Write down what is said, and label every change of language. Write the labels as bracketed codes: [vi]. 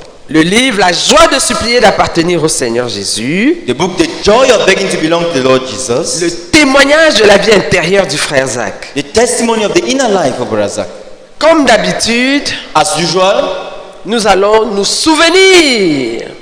[fr] Le livre La joie de supplier d'appartenir au Seigneur Jésus. [en] The book, The Joy of Begging to Belong to the Lord Jesus. [fr] Le témoignage de la vie intérieure du frère Zach. [en] The testimony of the inner life of Brother Zach. [fr] Comme d'habitude, [en] As usual, [fr] nous allons nous souvenir.